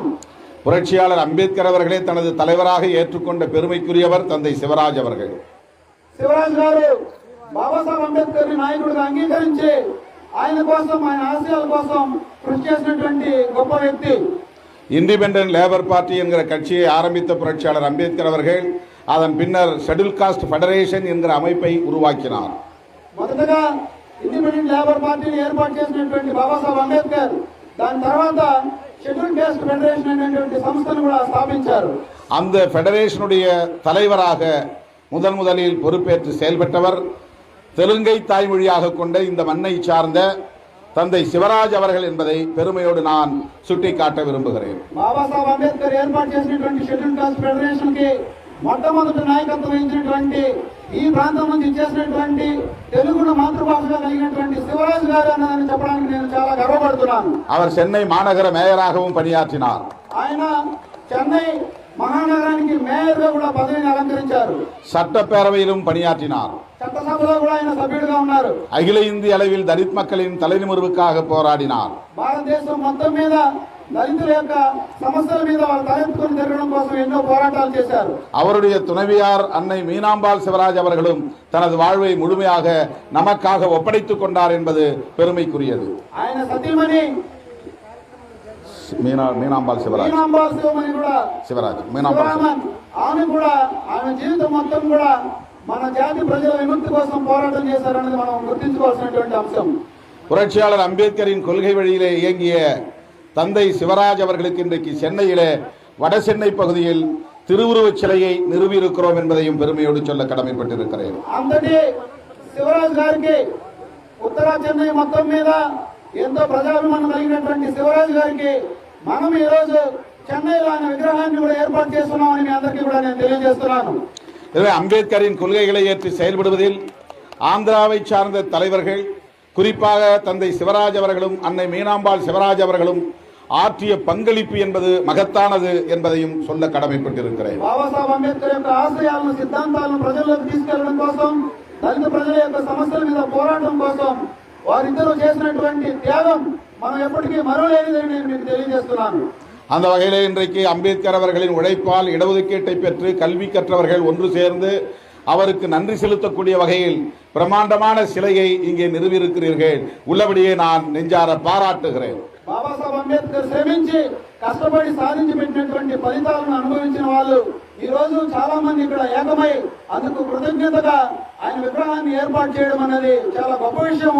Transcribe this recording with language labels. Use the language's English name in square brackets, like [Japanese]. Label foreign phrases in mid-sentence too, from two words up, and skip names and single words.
[Tamil] புரட்சியாளர் அம்பேத்கர் அவர்களே தனது தலைவராக ஏற்றுக்கொண்ட பெருமைக்குரியவர் தந்தை சிவராஜ் அவர்கள். [Telugu] శివరాజ్ గారు బాబాసాహెబ్ అంబేద్కర్ నాయకుడిగా అంగీకరించి ఆయన కోసం ఆయన ఆశయాల కోసం కృషి చేసినటువంటి గొప్ప వ్యక్తి. [Tamil] இண்டிபெண்டன்ட் லேபர் பார்ட்டி என்கிற கட்சியை ஆரம்பித்த புரட்சியாளர் அம்பேத்கர் அவர்கள் அதன் பின்னர் ஷெட்யூல் காஸ்ட் ஃபெடரேஷன் என்கிற அமைப்பை உருவாக்கினார். [Telugu] మొదటగా ఇండిపెండెంట్ లేబర్ పార్టీని ఏర్పాటు చేసినటువంటి బాబాసాహెబ్ అంబేద్కర్ దాని తర్వాత షెడ్యూల్ కాస్ట్ ఫెడరేషన్ అనేటువంటి సంస్థను కూడా స్థాపించారు. [Tamil] அந்த ஃபெடரேஷனுடைய தலைவராக முதலில் பொறுப்பேற்று செயல்பட்டவர் தெலுங்கை தாய்மொழியாக கொண்ட இந்த மண்ணை சார்ந்த தந்தை சிவராஜ் அவர்கள் என்பதை பெருமையோடு நான் சுட்டிக்காட்ட விரும்புகிறேன். [Telugu] బాబాసాహెబ్ అంబేద్కర్ ఏర్పాటు చేసినటువంటి షెడ్యూల్ కాస్ట్ ఫెడరేషన్ కి మొట్టమొదటి నాయకత్వం వహించినటువంటి ఈ ప్రాంతం నుంచి చేసినటువంటి తెలుగును మాతృభాషగా కలిగినటువంటి శివరాజ్ గారు అన్నదని చెప్పడానికి నేను చాలా గర్వపడుతున్నాను. [Tamil] அவர் சென்னை மாநகர மேயராகவும் பணியாற்றினார். [Telugu] ఆయన చెన్నై మహానగరానికి మేయర్ గా కూడా పదవిని అలంకరించారు. [Tamil] சட்டப்பேரவையிலும் பணியாற்றினார். [Telugu] చట్టసభలో కూడా ఆయన సభ్యుడిగా ఉన్నారు. [Tamil] அகில இந்திய அளவில் தலித் மக்களின் தலைநிமிர்வுக்காக போராடினார். [Telugu] భారతదేశం మొత్తం మీద దళితుల యొక్క సమస్యల మీద వాళ్ళు తలెత్తుకుని తిరగడం కోసం ఎన్నో పోరాటాలు చేశారు. [Tamil] அவருடைய துணைவியார் அன்னை மீனாம்பாள் சிவராஜ் அவர்களும் தனது வாழ்வை முழுமையாக நமக்காக ஒப்படைத்துக் கொண்டார் என்பது பெருமைக்குரியது. [Telugu] ఆయన సతీమణి மீனாம்பாள் சிவராஜ் కూడా சிவராஜ் ఆమె కూడా ఆమె జీవితం మొత్తం కూడా మన జాతి ప్రజల విముక్తి కోసం పోరాటం చేశారనేది మనం గుర్తించుకోవాల్సినటువంటి అంశం. [Tamil] புரட்சியாளர் அம்பேத்கரின் கொள்கை வழியிலே இயங்கிய தந்தை சிவராஜ் அவர்களுக்கு இன்றைக்கு சென்னையிலே வட சென்னை பகுதியில் திருவுருவச் சிலையை நிறுவியிருக்கிறோம் என்பதையும் பெருமையோடு சொல்ல கடமைப்பட்டிருக்கிறேன். [Telugu] అంతటి శివరాజ్ గారికి ఉత్తర చెన్నై మొత్తం మీద ఎంతో ప్రజాభిమానం కలిగినటువంటి శివరాజ్ గారికి మనం ఈ రోజు చెన్నైలో ఆయన విగ్రహాన్ని కూడా ఏర్పాటు చేస్తున్నామని మీ అందరికీ కూడా నేను తెలియజేస్తున్నాను. [Tamil] எனவே அம்பேத்கரின் கொள்கைகளை ஏற்று செயல்படுவதில் ஆந்திராவை சார்ந்த தலைவர்கள் குறிப்பாக தந்தை சிவராஜ் அவர்களும் அன்னை மீனாம்பாள் சிவராஜ் அவர்களும் ஆற்றிய பங்களிப்பு என்பது மகத்தானது என்பதையும் சொல்ல கடமைப்பட்டிருக்கிறேன். [Telugu] బాబాసాహెబ్ అంబేద్కర్ యొక్క ఆశయాలను సిద్ధాంతాలను ప్రజల్లోకి తీసుకెళ్లడం కోసం దళిత ప్రజల యొక్క సమస్యల మీద పోరాటం కోసం వారిద్దరూ చేసినటువంటి త్యాగం మనం ఎప్పటికీ మరవలేనిదని నేను మీకు తెలియజేస్తున్నాను. [Tamil] அந்த வகையிலே இன்றைக்கு அம்பேத்கர் அவர்களின் உழைப்பால் இடஒதுக்கீட்டை பெற்று கல்வி கற்றவர்கள் ஒன்று சேர்ந்து அவருக்கு நன்றி செலுத்தக்கூடிய வகையில் பிரம்மாண்டமான சிலையை இங்கே நிறுவியிருக்கிறீர்கள். உள்ளபடியே நான் நெஞ்சார பாராட்டுகிறேன். [Telugu] బాబాసాహెబ్ అంబేద్కర్ శ్రమించి కష్టపడి సాధించి పెట్టినటువంటి ఫలితాలను అనుభవించిన వాళ్ళు ఈ రోజు చాలా మంది ఇక్కడ ఏకమై అందుకు కృతజ్ఞతగా ఆయన విగ్రహాన్ని ఏర్పాటు చేయడం అనేది చాలా గొప్ప విషయము.